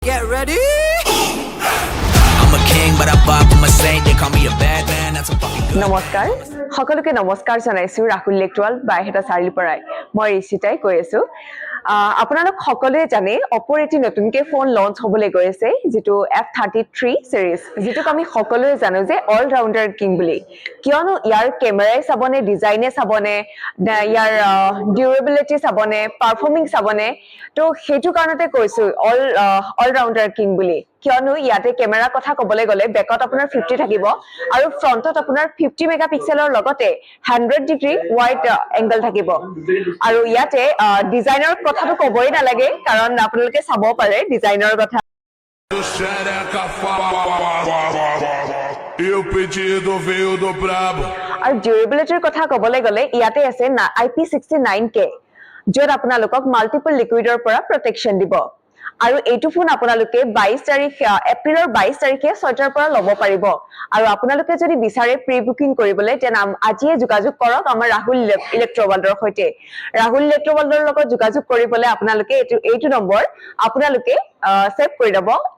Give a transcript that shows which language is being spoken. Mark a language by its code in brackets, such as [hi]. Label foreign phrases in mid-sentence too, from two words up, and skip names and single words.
[en] Get ready. I'm a king, but I vibe with my saint. They call me a bad man. That's a fucking good. [as] নমস্কাৰ সকলোকে নমস্কাৰ জনাইছো ৰাহুল লেকটুৱাল বাইহেটা চাৰিৰ পৰাই মই ঋষিতাই কৈ আছো আপোনালোক সকলোৱে জানে অপৰ এটি নতুনকৈ ফোন লঞ্চ হ'বলৈ গৈ আছে যেটো F33 সিৰিজ যেটোক আমি সকলোৱে জানো যে [en] all rounder king [as] বুলি কিয়নো ইয়াৰ কেমেৰাই চাবনে ডিজাইনে চাবনে ইয়াৰ ডিউৰেবিলিটি চাবনে পাৰফৰ্মিং চাবনে তো হেতু কাৰণতে কৈছো [en] all rounder king [as] বুলি কিয়নো ইয়াতে কেমেৰা কথা ক'বলৈ গ'লে বেকত আপোনাৰ 50 থাকিব আৰু ফ্ৰন্টত আপোনাৰ 50 মেগাপিক্সেলৰ লগতে 100 [en] degree wide angle [as] থাকিব আৰু ইয়াতে ডিজাইনৰ কথাটো ক'বই নালাগে কাৰণ আপোনালোকে চাব পাৰে ডিজাইনৰ কথা [pt] E o pedido veio do brabo. [as] আৰু ডিউৰেবিলিটিৰ কথা ক'বলৈ গ'লে ইয়াতে আছে IP69K য'ত আপোনালোকক [en] multiple liquidৰ [as] পৰা প্ৰটেকচন দিব আৰু এইটো ফোন আপোনালোকে 22 তাৰিখ এপ্ৰিলৰ 22 তাৰিখে 6টাৰ পৰা ল'ব পাৰিব আৰু আপোনালোকে যদি বিচাৰে [en] pre booking [as] কৰিবলৈ তেন আজিয়ে যোগাযোগ কৰক আমাৰ ৰাহুল ইলেক্ট্ৰৱাল্ডৰ সৈতে ৰাহুল ইলেক্ট্ৰৱাল্ডৰ লগত যোগাযোগ কৰিবলৈ আপোনালোকে এইটো নম্বৰ আপোনালোকে সেভ কৰি দিব